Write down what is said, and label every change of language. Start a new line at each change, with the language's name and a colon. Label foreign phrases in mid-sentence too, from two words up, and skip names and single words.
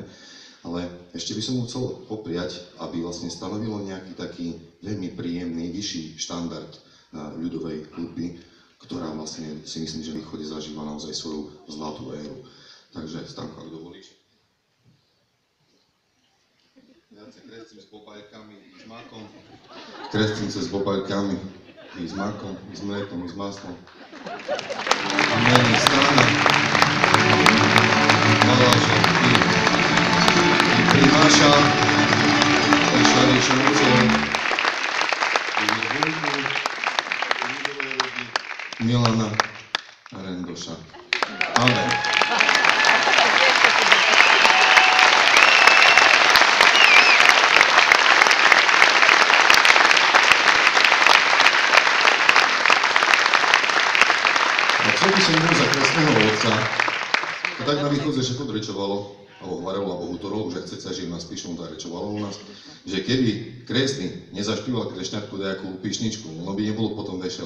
Slovak: Ale ešte by som mu chcel popriať, aby vlastne stanovilo nejaký taký veľmi príjemný, vyšší štandard ľudovej hudby, ktorá vlastne si myslím, že v východe zažíva naozaj svoju zlatú éru. Takže Stanko, ak dovolíš. Ja sa krestím s bobaľkami i s makom. Krestím sa s bobaľkami i s makom, i s mliekom, i s maslom. A mene strana. Maláša, i Primáša, i Šarišovcov, i Vúku, i ľudové ľudí, Milana Rendoša. Amen. Chcel by som mu za krestného otca, to tak na východze že podrečovalo, alebo hovorilo, alebo hutorolo, že chce sa, že im nás píšu, tak rečovalo u nás, že keby krestný nezašpíval krešňatku nejakú píšničku, ono by nebolo potom vesele.